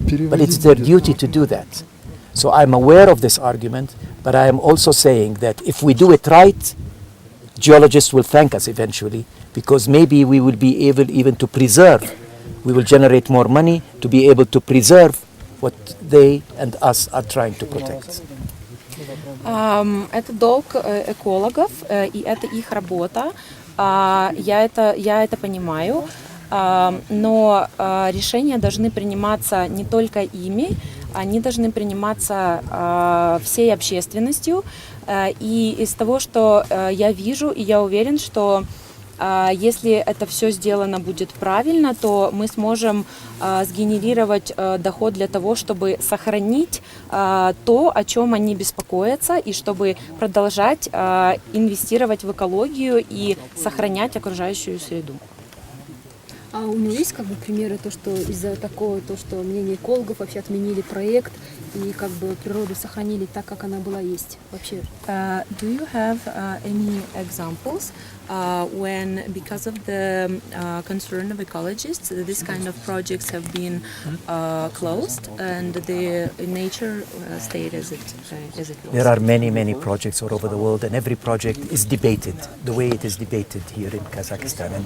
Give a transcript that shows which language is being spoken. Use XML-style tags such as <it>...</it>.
<en>But it's their duty to do that. So I'm aware of this argument, but I am also saying that if we do it right, geologists will thank us eventually, because maybe we will be able even to preserve we will generate more money to be able to preserve what they and us are trying to protect.</en> <ru>Это долг экологов, и это их работа. Я это понимаю, но решения должны приниматься не только ими, они должны приниматься всей общественностью. И из того, что я вижу, и я уверен, что если это все сделано будет правильно, то мы сможем сгенерировать доход для того, чтобы сохранить то, о чем они беспокоятся, и чтобы продолжать инвестировать в экологию и сохранять окружающую среду. А у него есть как бы примеры, то, что из-за такого, то, что мнение экологов вообще отменили проект и как бы природу сохранили так, как она была есть вообще?</ru> <en>Do you have any examples when, because of the concern of ecologists, this kind of projects have been closed and the nature stayed as it was? There are many, many projects all over the world, and every project is debated the way it is debated here in Kazakhstan.</en>